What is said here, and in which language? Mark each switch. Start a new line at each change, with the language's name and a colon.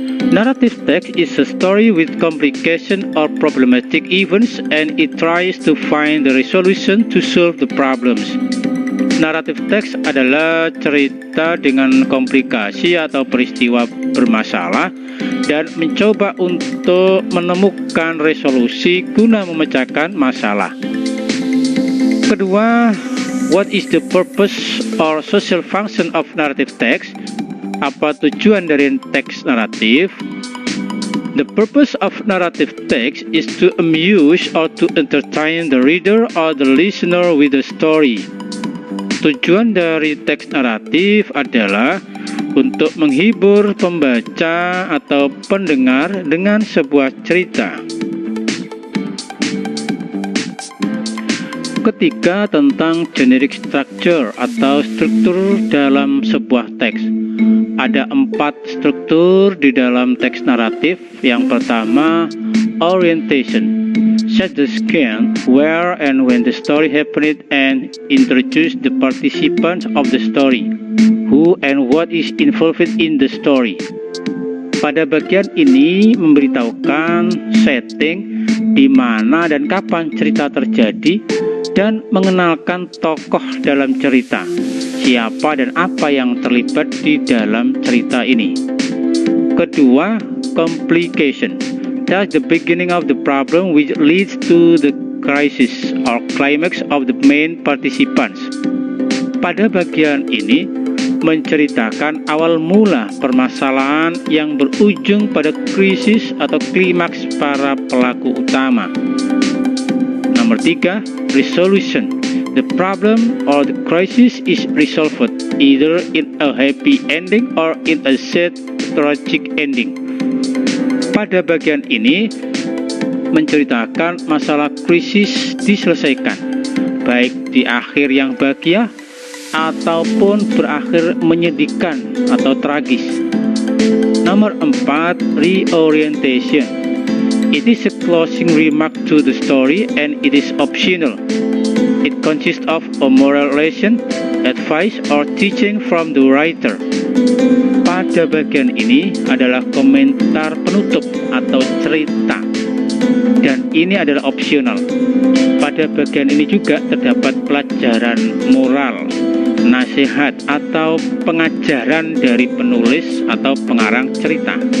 English: Narrative text is a story with complication or problematic events, and it tries to find the resolution to solve the problems.
Indonesian: Narrative text adalah cerita dengan komplikasi atau peristiwa bermasalah dan mencoba untuk menemukan resolusi guna memecahkan masalah. Kedua,
English: what is the purpose or social function of narrative text?
Indonesian: Apa tujuan dari teks naratif?
English: The purpose of narrative text is to amuse or to entertain the reader or the listener with the story.
Indonesian: Tujuan dari teks naratif adalah untuk menghibur pembaca atau pendengar dengan sebuah cerita. Ketiga, tentang generic structure atau struktur dalam sebuah teks. Ada 4 struktur di dalam teks naratif. Yang pertama, orientation.
English: Set the scene, where and when the story happened, and introduce the participants of the story, who and what is involved in the story.
Indonesian: Pada bagian ini memberitahukan setting, di mana dan kapan cerita terjadi, dan mengenalkan tokoh dalam cerita, siapa dan apa yang terlibat di dalam cerita ini. Kedua, complication.
English: That's the beginning of the problem which leads to the crisis or climax of the main participants.
Indonesian: Pada bagian ini menceritakan awal mula permasalahan yang berujung pada krisis atau klimaks para pelaku utama. Nomor 3, resolution.
English: The problem or the crisis is resolved either in a happy ending or in a sad tragic ending.
Indonesian: Pada bagian ini menceritakan masalah krisis diselesaikan, baik di akhir yang bahagia ataupun berakhir menyedihkan atau tragis. Nomor 4, reorientation.
English: It is a closing remark to the story and it is optional. It consists of a moral lesson, advice, or teaching from the writer.
Indonesian: Pada bagian ini adalah komentar penutup atau cerita, dan ini adalah opsional. Pada bagian ini juga terdapat pelajaran moral, nasihat, atau pengajaran dari penulis atau pengarang cerita.